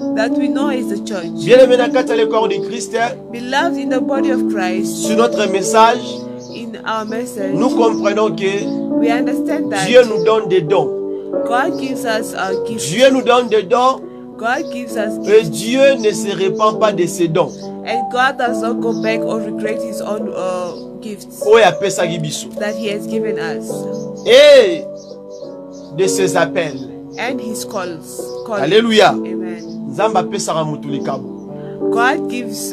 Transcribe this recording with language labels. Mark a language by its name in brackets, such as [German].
[English] that we know is the church. [French] Bien aimé [Lingala] na kati ya [French] le corps du Christ, [English] Beloved, in the body of Christ, [French] sur notre message, [English] in our message, [French] nous comprenons que [English] we understand that [French] Dieu nous donne des dons. [English] God gives us our gifts. [French] Dieu nous donne des dons [English] God gives us [French] et [English] gifts. [French] Dieu ne se répand pas de ses dons. [English] And God does not go back or regret His own gifts [Lingala] Oyo apesaki biso. [English] that He has given us [French] Et de ses appels. [English] and His calls. [French] Alléluia. [English] Amen. [Lingala] Nzambe apesaka mutu likabo. [English] God gives